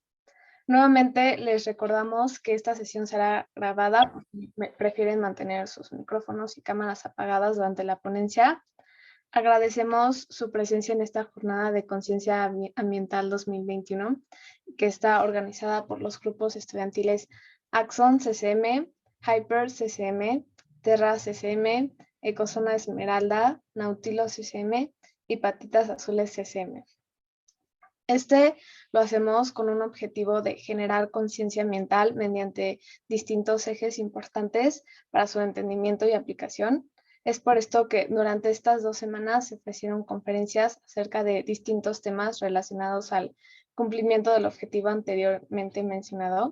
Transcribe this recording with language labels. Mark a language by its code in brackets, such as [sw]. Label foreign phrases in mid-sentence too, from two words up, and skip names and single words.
[es] Nuevamente les recordamos que esta sesión será grabada porque prefieren mantener sus micrófonos y cámaras apagadas durante la ponencia. Agradecemos su presencia en esta jornada de conciencia ambiental 2021, que está organizada por los grupos estudiantiles Axon CCM, Hyper CCM, Terra CCM, Ecozona Esmeralda, Nautilo CCM y Patitas Azules CCM. Lo hacemos con un objetivo de generar conciencia ambiental mediante distintos ejes importantes para su entendimiento y aplicación. Es por esto que durante estas 2 semanas se ofrecieron conferencias acerca de distintos temas relacionados al cumplimiento del objetivo anteriormente mencionado.